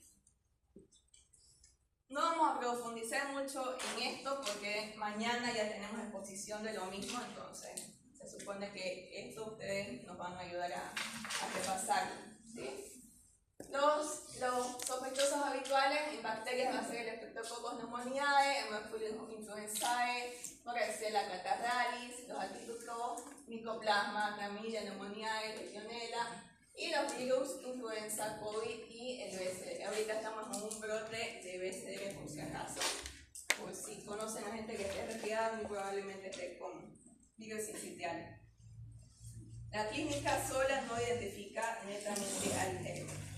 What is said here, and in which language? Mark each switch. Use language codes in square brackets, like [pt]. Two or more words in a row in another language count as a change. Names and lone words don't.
[es] No vamos a profundizar mucho en esto porque mañana ya tenemos exposición de lo mismo, entonces se supone que esto ustedes nos van a ayudar a repasarlo, ¿sí? Los sospechosos habituales en bacterias va a ser el Streptococcus pneumoniae, Haemophilus influenzae, Varicella catarrhalis, los atípicos, Mycoplasma, Chlamydia pneumoniae, Legionella, y los virus, influenza, COVID y el BCR. Ahorita estamos en un brote de BCR por si acaso. Por si conocen a gente que esté resfriada, muy probablemente esté con virus sincitial. La clínica sola no identifica netamente al germen.